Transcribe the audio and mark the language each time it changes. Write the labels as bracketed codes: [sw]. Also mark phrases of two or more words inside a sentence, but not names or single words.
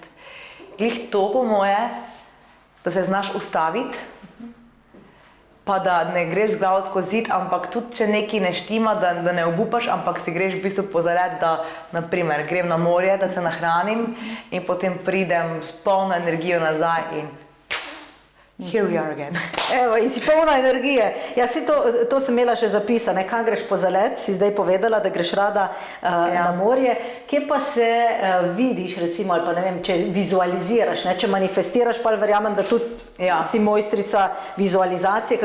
[sl] Glih to po moje, da se znaš ustaviti, pa da ne greš z glavo skozi zid, ampak tudi, če nekaj ne štima, da ne obupaš, ampak si greš v bistvu pozaret, da, naprimer, grem na morje, da se nahranim in potem pridem s polno energijo nazaj in [en] here we are again. [sl] Evo, in si polna energije. Ja, to sem imela še zapisane. Kam greš po zalet, si zdaj povedala, da greš rada na morje. Kje pa se vidiš, recimo, ali pa ne vem, če vizualiziraš, ne? Če manifestiraš, pa verjamem, da tudi si mojstrica vizualizacije.